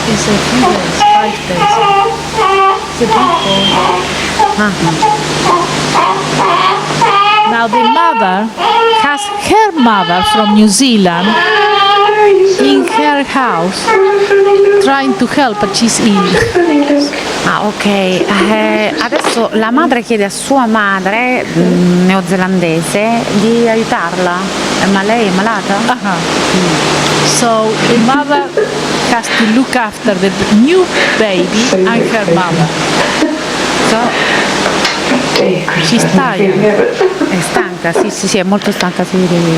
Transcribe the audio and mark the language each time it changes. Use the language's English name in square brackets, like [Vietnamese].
[English] It's a few days, 5 days. It's a big boy. Now the mother has her mother from New Zealand in her house trying to help, but she's ill. Ah, ok. [Italian] Adesso la madre chiede a sua madre neozelandese di aiutarla, ma lei è malata? [English] So the mother has to look after the new baby and her mother. So, She's tired. [Italian] è stanca, sì, è molto stanca, si vede.